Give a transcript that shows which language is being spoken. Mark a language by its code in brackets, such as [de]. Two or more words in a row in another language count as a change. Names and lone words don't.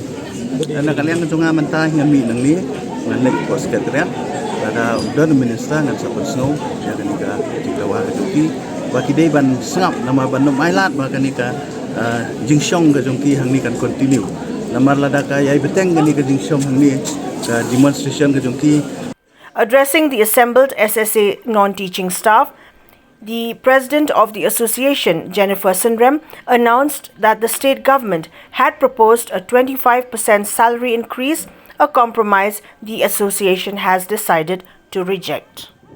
[kha] ana kaliang ka jonga mantah ngami nang ni nganek ko sekretariat ada don minister ngan sa bansnaw ya ka nika jingdawa ka jong ki baki day ban sngap nama ban mailat ba kanika jingsyong ga jongki hangni kan continue namar lada ka yai beteng gani ka jingsyong hangni ka demonstration ga jongki. [en] Addressing the assembled SSA non-teaching staff, the president of the association, Jennifer Sunrem, announced that the state government had proposed a 25% salary increase, a compromise the association has decided to reject.